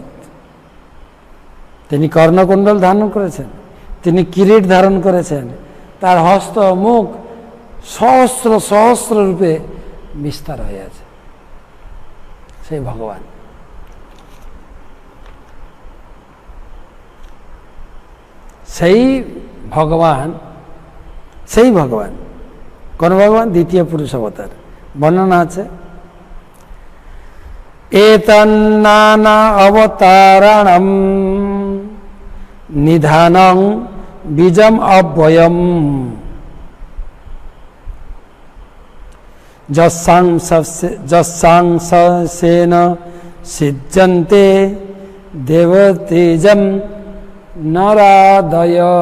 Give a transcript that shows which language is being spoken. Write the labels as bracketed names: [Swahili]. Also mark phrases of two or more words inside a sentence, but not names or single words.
[Bangla] তিনি কর্ণকুণ্ডল ধারণ করেছেন, তিনি কিরীট ধারণ করেছেন, তার হস্ত মুখ সহস্র সহস্র রূপে বিস্তার হয়ে আছে, সেই ভগবান। সেই ভগবান, সেই ভগবান কোন ভগবান? দ্বিতীয় পুরুষ অবতার। বর্ণনা আছে, [Sanskrit] এতন্নানা অবতারাণম নিধানং বীজম অব্যয়ম যস্যাংশেন সিজ্জন্তে দেবতেজম নরাদয়।